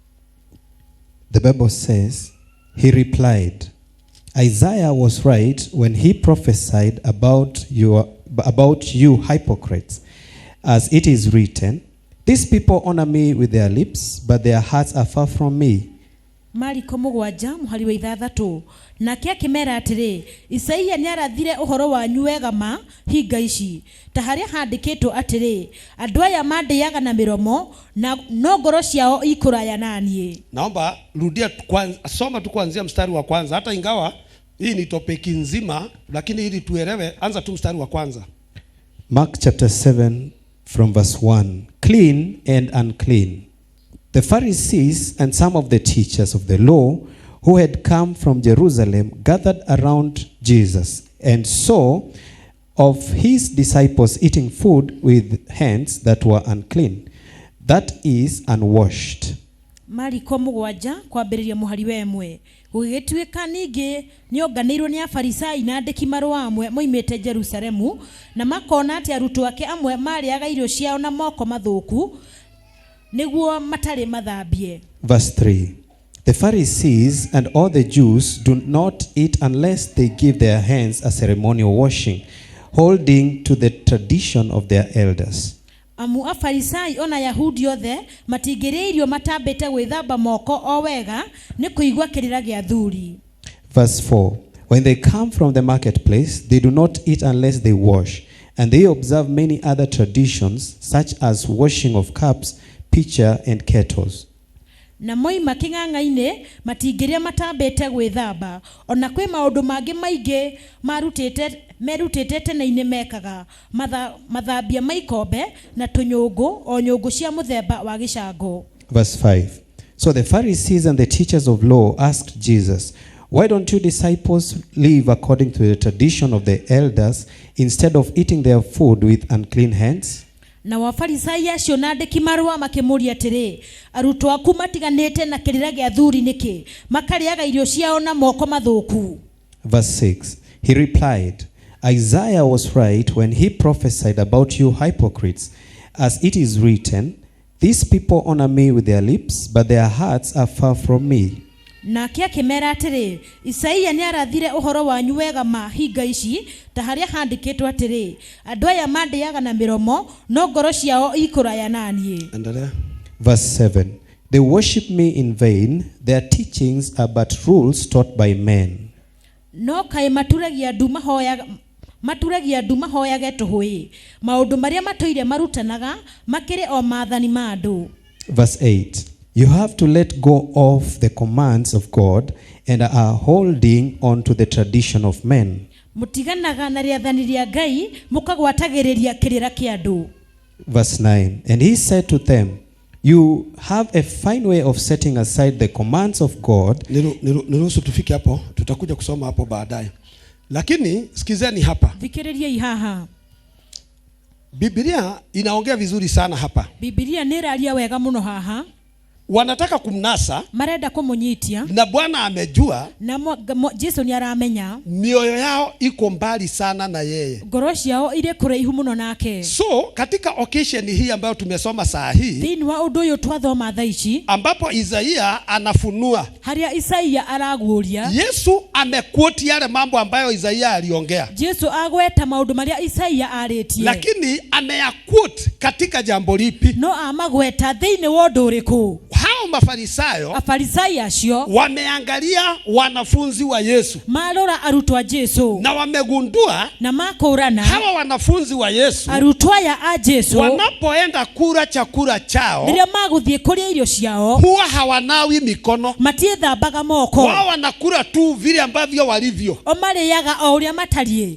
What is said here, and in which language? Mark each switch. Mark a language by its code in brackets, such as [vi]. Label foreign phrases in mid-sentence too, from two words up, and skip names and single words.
[en] The Bible says, he replied, Isaiah was right when he prophesied about you hypocrites, as it is written, these people honor me with their lips, but their hearts are far from me. [ki] Mariko 7:6, nake akĩmera atĩrĩ, Isaia nĩarathire ũhoro wanyu wega ma hinga ici, ta harĩa handĩkĩtwo atĩrĩ, andũ aya mandĩaga na mĩromo na no ngoro ciao ikũraya naniĩ. [sw] Naomba rudia soma tu kuanzia mstari wa kwanza, hata ingawa hii ni topiki nzima, lakini ili tuelewe, anza tu mstari wa kwanza. [en] Mark chapter 7 from verse 1. Clean and unclean. The Pharisees and some of the teachers of the law who had come from Jerusalem gathered around Jesus and saw of his disciples eating food with hands that were unclean, that is, unwashed. [ki] Mariko 7 kwambĩrĩria mũhari wa 1. Gũgĩtuĩka ningĩ nĩonganĩirwo nĩ Afarisai na andĩki marũa amwe moimĩte Jerusalemu, na makona atĩ arutwo ake amwe marĩaga irio ciao na moko mathũku nĩguo matarĩ mathambie. [en] Verse 3. The Pharisees and all the Jews do not eat unless they give their hands a ceremonial washing, holding to the tradition of their elders. [ki] Amu Afarisai ona Yahudi othe matingĩrĩa irio matambĩte gwĩthamba moko o wega nĩ kũigua kĩrĩra gĩa thuri. [en] Verse 4. When they come from the marketplace, they do not eat unless they wash, and they observe many other traditions, such as washing of cups, pitcher, and kettles. [ki] Na moima kĩng'ang'a-inĩ matingĩrĩa matambĩte gwĩthamba, ona kwĩ maũndũ mangĩ maingĩ merutĩte tene-inĩ mekaga, mathambia maikombe na tũnyũngũ o nyũngũ cia mũthemba wa gĩcango. [en] Verse 5. So the Pharisees and the teachers of law asked Jesus, why don't you disciples live according to the tradition of the elders instead of eating their food with unclean hands? [ki] Na Wafarisai acio na andĩki marũa makĩmũria atĩrĩ, arutwo aku matiganĩte na kĩrĩra gĩa thuri nĩkĩ makarĩaga irio ciao na moko mathũku? [en] Verse 6. He replied, Isaiah was right when he prophesied about you hypocrites, as it is written, these people honor me with their lips, but their hearts are far from me. [ki] Nake akĩmera atĩrĩ, Isaia nĩarathire ũhoro wanyu wega ma hinga ici, ta harĩa handĩkĩtwo atĩrĩ, andũ aya mandĩaga na mĩromo no ngoro ciao ikũraya naniĩ. [sw] Endelea. [en] Verse 7. They worship me in vain, their teachings are but rules taught by men. [ki] No kaĩ maturagia ndu mahoyage tũhũĩ, maũndũ marĩa matũire marutanaga makĩrĩ o maathani ma andũ. [en] Verse 8. You have to let go of the commands of God and are holding on to the tradition of men. [ki] Mutiganaga na rĩathani rĩa Ngai mũkagwatagĩrĩria kĩrĩra kĩa andũ. [en] Verse 9. And he said to them, you have a fine way of setting aside the commands of God. [sw] Niruhusu tufike hapo, tutakuja kusoma hapo baadaye. Lakini sikizeni hapa. [ki] Thikĩrĩriai haha. [sw] Biblia inaongea vizuri sana hapa. [ki] Biblia nĩraria wega mũno haha. [sw] wanataka kumnasa, [ki] marenda kumunyitia, [sw] na Bwana amejua [ki] na Jesu ni aramenya [sw] mioyo yao iko mbali sana na yeye, [ki] ngoro ciao ire kuraihu muno nake. [sw] So katika occasion hii ambayo tumesoma saa hii, [ki] thini wa undu uyu twathoma thaa ici, [sw] ambapo Isaia anafunua, [ki] haria Isaia araguria, [sw] Yesu amequote yale mambo ambayo Isaia aliongea. [ki] Jesu agweta maundu maria Isaia aritie, [sw] lakini ameyaquote katika jambo lipi? [ki] No amagweta thini wa undu uriku? [sw] Hao mafarisayo, [ki] afarisai acio [sw] wameangalia wanafunzi wa Yesu, [ki] marora arutwa Jesu, [sw] na wamegundua [ki] na makurana [sw] hawa wanafunzi wa Yesu [ki] arutwa ya a Jesu [sw] wanapoenda kula chakula chao, [ki] riria maguthie kuria irio ciao, [sw] huwa hawanawi mikono, [ki] matiethambaga moko, [sw] wao wanakula tu vile ambavyo walivyo, [ki] o mariaga o uria matarie.